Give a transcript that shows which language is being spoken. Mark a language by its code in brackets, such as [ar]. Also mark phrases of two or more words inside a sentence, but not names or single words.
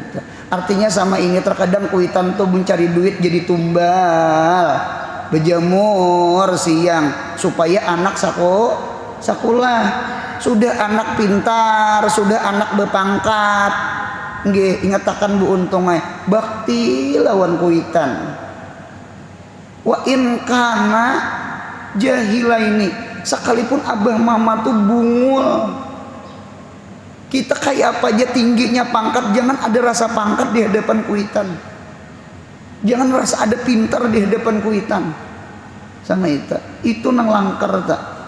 [bjn] Artinya sama ini terkadang kuitan tuh mencari duit jadi tumbal, berjemur siang supaya anak sakulah. Sudah anak pintar, sudah anak berpangkat. Nggih, ingatakan Bu Untung bakti lawan kuitan. [ar] وإن كان جاهلا [bjn] ini, sekalipun abah mama tuh bungul, kita kayak apa aja tingginya pangkat, jangan ada rasa pangkat di hadapan kuitan, jangan rasa ada pintar di hadapan kuitan. Sama itu nang langkar tak.